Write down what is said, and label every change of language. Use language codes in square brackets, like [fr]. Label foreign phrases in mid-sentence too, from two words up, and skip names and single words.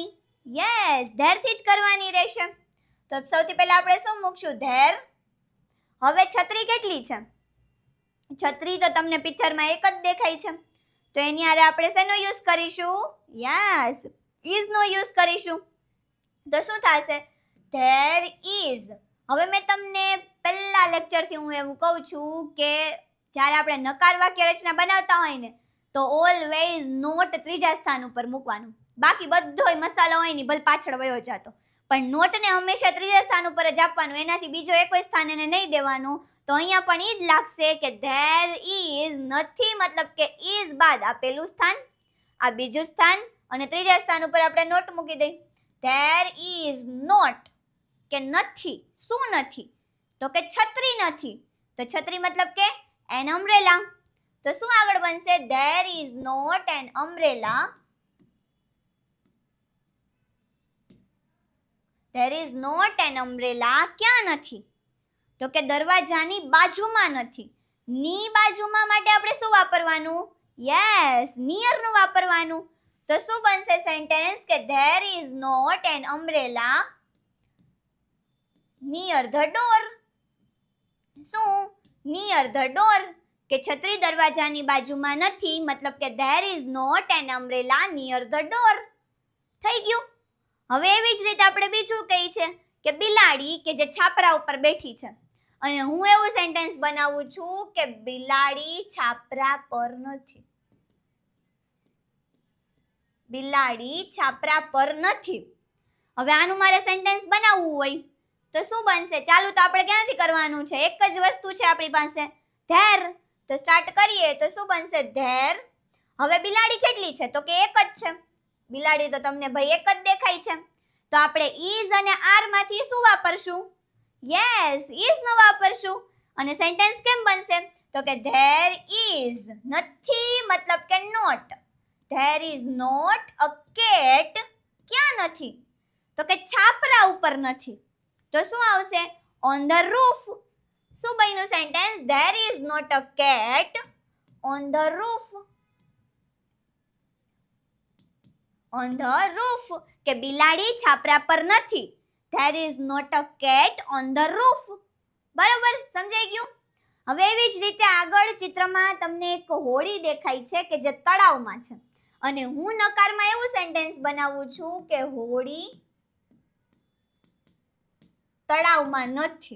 [gu] યસ, there થી જ કરવાની રહેશે. તો સૌથી પહેલા આપણે શું મૂકશું? there. હવે છત્રી કેટલી છે? છત્રી તો તમને પિક્ચરમાં એક જ દેખાય છે. તો એની આરે આપણે શેનો યુઝ કરીશું? યસ, is નો યુઝ કરીશું. તો શું થશે? [en] there is. [gu] હવે મેં તમને પહેલા લેક્ચરથી હું એવું કહું છું કે જ્યારે આપણે નકાર વાક્ય રચના બનાવતા હોય ને તો [en] always not [gu] ત્રીજા સ્થાન ઉપર મૂકવાનું. બાકી બધોય મસાલો હોય ને ભલે પાછળ વયો જતો, પણ નોટને હંમેશા ત્રીજા સ્થાન ઉપર જ આપવાનું. એનાથી બીજો એકોય સ્થાન એને નહીં દેવાનું. તો અહીંયા પણ ઈ જ લાગશે કે [en] there is [gu] નથી, મતલબ કે is બાદ આ પહેલું સ્થાન, આ બીજું સ્થાન અને ત્રીજા સ્થાન ઉપર આપણે નોટ મૂકી દઈ. [en] there is not કે નથી. [gu] શું નથી? તો કે છત્રી નથી. તો છત્રી મતલબ કે [en] an umbrella. [gu] તો શું આગળ બનશે? [en] there is not an umbrella. there is not an umbrella. [gu] ક્યાં નથી? તો કે દરવાજાની બાજુમાં નથી. ની બાજુમાં માટે આપણે શું વાપરવાનું? યસ, near નું વાપરવાનું. તો શું બનશે સેન્ટેન્સ કે [en] there is not an umbrella near the door. શું? near the door. [gu] કે છત્રી દરવાજાની બાજુમાં નથી, મતલબ કે [en] there is not an umbrella near the door. [gu] થઈ ગયું. હવે એવી જ રીતે આપણે બીજું કહી છે કે બિલાડી કે જે છાપરા ઉપર બેઠી છે અને હું એવું સેન્ટેન્સ બનાવું છું કે બિલાડી છાપરા પર નથી. બિલાડી છાપરા પર નથી. હવે આનું મારે સેન્ટેન્સ બનાવવું હોય તો શું બનશે? ચાલુ તો આપણે ક્યાંથી કરવાનું છે? એક જ વસ્તુ છે આપણી પાસે, ધેર. તો સ્ટાર્ટ કરીએ તો શું બનશે? ધેર. હવે બિલાડી કેટલી છે? તો કે એક જ છે. બિલાડી તો તમને ભાઈ એક જ દેખાય છે. તો આપણે is અને are માંથી શું વાપરશું? યસ, is નો વાપરશું. અને સેન્ટેન્સ કેમ બનશે? તો કે [en] there is [gu] નથી મતલબ કે not. [en] There is not a cat. [gu] ક્યાં નથી? તો કે છાપરા ઉપર નથી. તો શું આવશે? [en] On the roof. [gu] શું બન્યું સેન્ટેન્સ? [en] There is not a cat on the roof. On the roof [gu] કે બિલાડી છાપરા પર નથી. [en] There is not a cat on the roof. [gu] બરાબર, સમજાઈ ગયું? હવે એવી જ રીતે આગળ ચિત્રમાં તમને એક હોડી દેખાય છે કે જે તળાવમાં છે અને હું નકારમાં એવું સેન્ટેન્સ બનાવું છું કે હોડી તળાવમાં નથી.